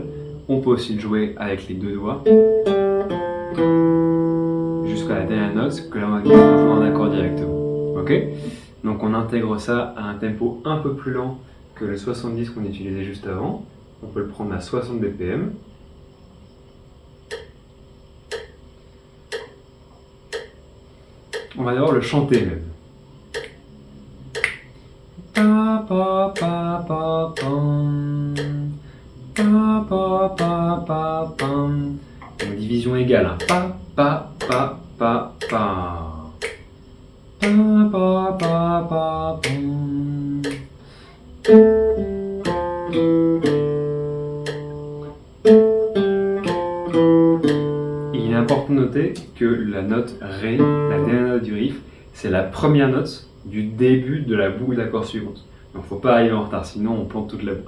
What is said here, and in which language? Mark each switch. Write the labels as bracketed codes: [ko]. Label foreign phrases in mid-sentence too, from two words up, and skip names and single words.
[fr] On peut aussi le jouer avec les deux doigts jusqu'à la dernière note, que là on va venir jouer en accord directement. Ok? Donc on intègre ça à un tempo un peu plus lent que le 70 qu'on utilisait juste avant. On peut le prendre à 60 BPM. On va d'abord le chanter même. Pa pa pa pa pam. Pa pa pa pa pam. Donc division égale. Hein. Pa pa pa pa pa. Pa pa pa pa pam. Il est important de noter que la note Ré, la dernière note du riff, c'est la première note du début de la boucle d'accords suivante. Donc il ne faut pas arriver en retard, sinon on plante toute la boucle.